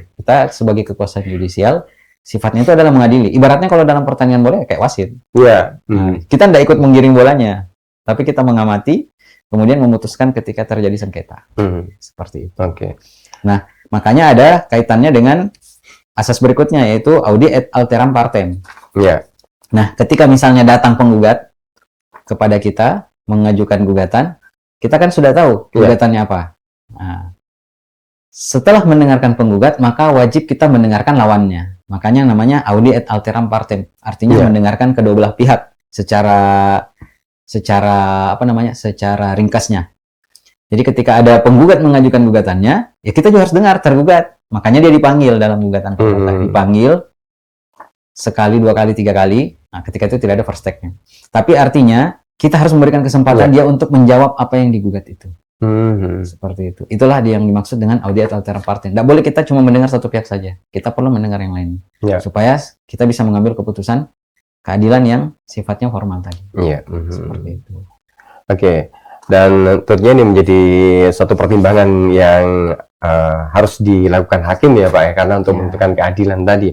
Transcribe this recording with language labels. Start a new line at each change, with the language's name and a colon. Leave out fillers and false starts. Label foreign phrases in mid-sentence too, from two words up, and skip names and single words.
Indonesian: Kita sebagai kekuasaan yudisial sifatnya itu adalah mengadili. Ibaratnya kalau dalam pertandingan bola kayak wasit. Kita tidak ikut menggiring bolanya, tapi kita mengamati, kemudian memutuskan ketika terjadi sengketa. Seperti itu. Nah, makanya ada kaitannya dengan asas berikutnya, yaitu
Latin: audi et alteram partem.
Indonesian: Nah, ketika misalnya datang penggugat kepada kita mengajukan gugatan, kita kan sudah tahu gugatannya apa. Nah, setelah mendengarkan penggugat, maka wajib kita mendengarkan lawannya. Makanya namanya
Latin: audi et alteram partem.
Indonesian: Artinya mendengarkan kedua belah pihak secara ringkasnya. Jadi ketika ada penggugat mengajukan gugatannya, ya kita juga harus dengar tergugat. Makanya dia dipanggil dalam gugatan perdata. Dipanggil sekali, dua kali, tiga kali. Nah, ketika itu tidak ada
English: first take-
Indonesian: nya. Tapi artinya kita harus memberikan kesempatan dia untuk menjawab apa yang digugat itu. Seperti itu. Itulah yang dimaksud dengan
Latin: audiat alter partem.
Indonesian: Tidak boleh kita cuma mendengar satu pihak saja. Kita perlu mendengar yang lain. Ya. Supaya kita bisa mengambil keputusan keadilan yang sifatnya formal tadi. Iya. Seperti itu. Oke. Dan tentunya ini menjadi suatu pertimbangan yang harus dilakukan hakim ya Pak ya, karena untuk menentukan keadilan tadi.